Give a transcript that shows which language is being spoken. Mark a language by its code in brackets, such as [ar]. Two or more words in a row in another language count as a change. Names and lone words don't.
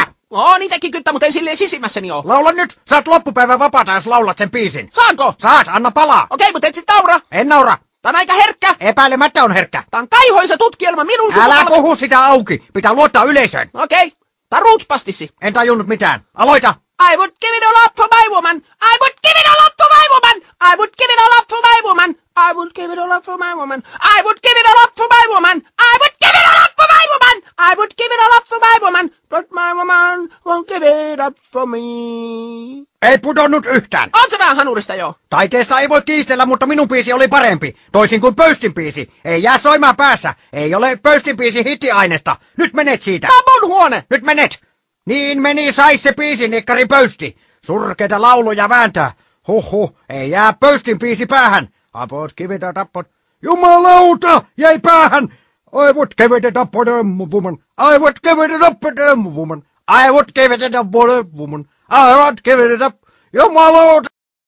[fi] Niitäkin kyttä, mutta ei silleen sisimmässäni oo. Laula nyt. Saat loppupäivän vapaata, jos laulat sen biisin. Saanko? Saat, anna palaa. Okei, mutta et sit naura. En naura. Tää on aika herkkä. Epäilemättä on herkkä. Tää on kaihoisa tutkielma minun Älä puhu sitä auki. Pitää luottaa yleisöön. Okei. Tää on ruutspastissi. En tajunnut mitään. Aloita. [en] I would give it all up for my woman. I would give it all up for my woman. I would give it all up for my woman. I would give it all up for my woman. I would give it all up for my woman. I would give it all up for my woman. I would give it all up for my woman. But my woman won't give it up for me. [fi] Ei pudonnut yhtään. On se vähän hanurista jo. Taiteesta ei voi kiistellä, mutta minun biisi oli parempi. Toisin kuin Pöystin biisi. Ei jää soimaan päässä. Ei ole Pöystin biisi hittiainesta. Nyt menet siitä. Tää on mun huone. Nyt menet. Niin meni sais se biisi, nikkari Pöysti. Surkeita lauluja vääntää. Huhhuh, ei jää Pöystin biisi päähän. Apot kivitä tappot. Jumalauta, jäi päähän. [en] I would give it up for the woman. I would give it up for the woman. I would give it up for the woman. I would give it up. [fi] Jumalauta.